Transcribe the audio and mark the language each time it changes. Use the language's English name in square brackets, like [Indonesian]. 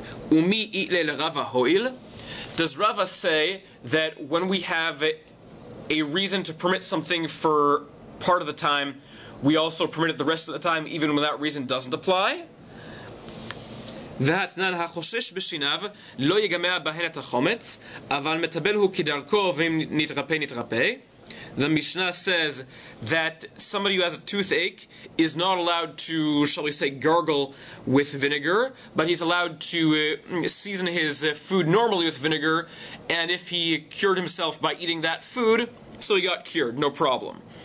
[Aramaic] Umi itle Rava hoil. [English] Does Rava say that when we have a reason to permit something for part of the time, we also permit it the rest of the time, even when that reason doesn't apply? [Hebrew] והתנן החושש בשיניו לא יגמע בהן את החומץ, אבל מטבל הוא כדרכו ואם נתרפא נתרפא. [English] The Mishnah says that somebody who has a toothache is not allowed to, shall we say, gargle with vinegar, but he's allowed to season his food normally with vinegar, and if he cured himself by eating that food, so he got cured, no problem.